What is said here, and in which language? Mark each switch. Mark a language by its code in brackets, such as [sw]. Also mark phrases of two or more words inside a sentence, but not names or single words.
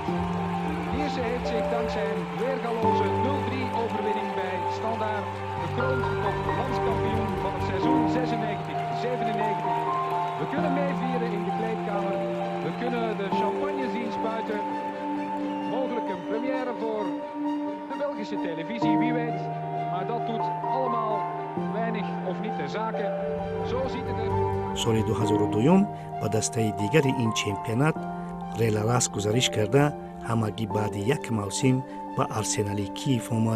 [nl] Lierse heeft zich dankzij een weergaloze 0-3 overwinning bij Standaard gekroond tot landskampioen van het seizoen 96-97. We kunnen meevieren in de kleedkamer. We kunnen de champagne zien spuiten. Mogelijk een première voor de Belgische televisie, wie weet. Maar dat doet allemaal weinig of niet ter zake. Zo ziet het er. [tg] соли 2002 ба дастаи дигари ин чемпионат Реларас гузариш карда, ҳамагӣ баъди як мавсим ба Арсенали Киев омад.